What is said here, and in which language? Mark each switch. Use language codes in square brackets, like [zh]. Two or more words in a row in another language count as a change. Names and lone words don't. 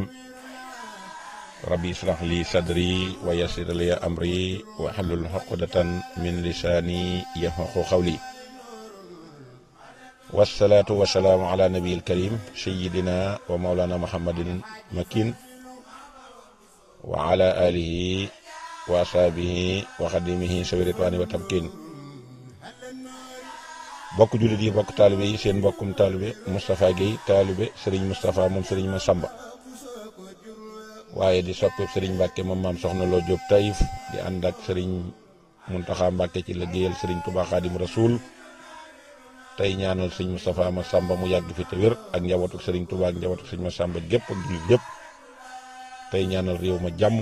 [ar] ربي اشرح لي صدري ويسر لي أمري واحلل عقدة من لساني يفقهوا قولي. والصلاة والسلام على نبي الكريم سيدنا ومولانا محمد مكين وعلى آله وأصحابه وخديمه سوي الرضوان والتمكين. [wo] bokk jullit yi bokk taalibe yi seen mbokkum taalibe Moustapha Guèye taalibe Serigne Moustapha moom Serigne Massamba waaye di soppeeb Serigne Mbacke moom maam soxna Lo Diop Taïf di ànd ak Serigne Mountakha Mbacke ci liggéeyal Serigne Touba Khadim Rasoul tey ñaanal Serigne Moustapha Massamba mu yàgg fi te wér ak njabootu Serigne Touba ak njabootu Serigne Massamba gépp ak jullit yëpp tey ñaanal réew ma jàmm.